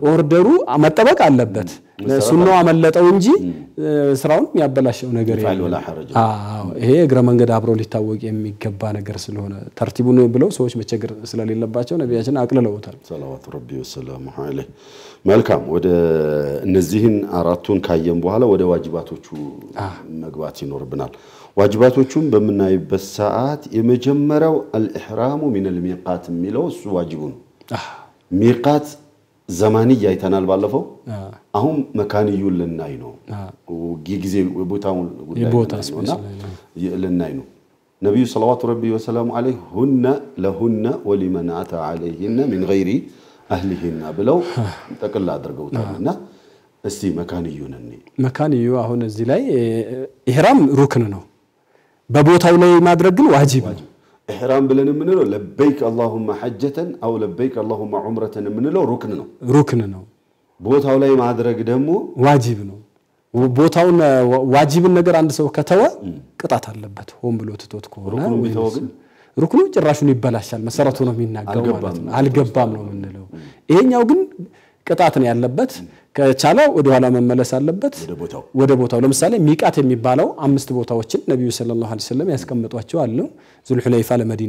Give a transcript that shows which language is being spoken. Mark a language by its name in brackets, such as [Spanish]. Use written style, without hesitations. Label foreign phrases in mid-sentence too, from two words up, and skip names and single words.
[Amharic] ኦርደሩ መጠበቅ አለበት ሱናው አመለጠው እንጂ ስራውን ያበላሽው ነገር የለም ይሄ እግረ መንገድ አብሮ ሊታወቅ የሚገባ ነገር ስለሆነ ተርቲቡን ብለው ሰዎች መቸገር ስለሌለባቸው ነብያችን አቅልለውታል [Arabic] صلوات ربي وسلامه عليه [Amharic] መልካም ወደ እነዚህን አራቱን ካየን በኋላ ወደ ዋጅባቶቹ መግባት ይኖርብናል ዋጅባቶቹን በመናይበት ሰዓት የመጀመሪያው [Arabic] الإحرام من الميقات [Amharic] የሚለው እሱ ዋጅቡ ነው [Arabic] ميقات زماني [Amharic] ያይተናል ባለፈው አሁን መካንዩ ለናይ ነው ጊዜ ቦታውን ለናይ ነው ነብዩ [Arabic] صلى الله عليه وسلم هن لهن ولمن أتى عليهن من غير اهلهن [Amharic] ብለው ተቀላ አድርገውታልና እስቲ መካንዩ አሁን እዚህ ላይ ኢህራም ሩክን ነው በቦታው ላይ ማድረግ ግን ዋጅብ ነው ኢህራም ብለን ምንለው ለበይክ [Arabic] اللهم حجة او لبيك اللهم عمرة [Amharic] ምንለው ሩክን ነው ቦታው ላይ ማድረግ ደግሞ ዋጅብ ነው ቦታውን ዋጅብን ነገር አንድ ሰው ከተወ ቅጣት አለበት ሆን ብሎ ትቶት ከሆነ ሩክኑ ጭራሹን ይበላሻል መሰረቱ ነው የሚናገው ማለት ነው አልገባም ነው ምንለው ይሄኛው ግን ቅጣት ነው ያለበት ከቻለ ወደ ኋላ መመለስ አለበት ወደ ቦታው ለምሳሌ ሚቃት የሚባለው 5 ቦታዎችን ነብዩ [Arabic] صلى الله عليه وسلم [Amharic] ያስቀምጧቸው አሉ ዙልሁለይፋ ለመዲና